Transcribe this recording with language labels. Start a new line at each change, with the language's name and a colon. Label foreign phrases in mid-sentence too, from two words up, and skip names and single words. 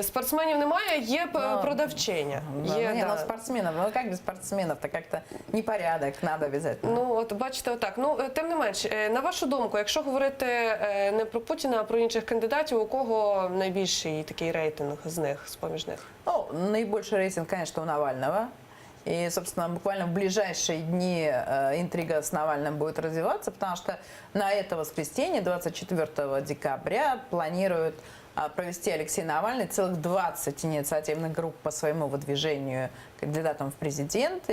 Ukrainian: Спортсменів немає, є продавчиня. Є, ну, спортсменів, ну як без спортсменів, то як-то непорядок, треба обов'язково. Ну, от бачите, отак. Ну, тим не менш, на вашу думку, якщо говорити не про Путіна, а про інших кандидатів, у кого найбільший такий рейтинг з них, з-поміж них? Ну,
Russian: наибольший рейтинг, конечно, у Навального. И, собственно, буквально в ближайшие дни интрига с Навальным будет развиваться, потому что на это воскресенье, 24 декабря, планируют провести Алексей Навальный целых 20 инициативных групп по своему выдвижению кандидатом в президенты.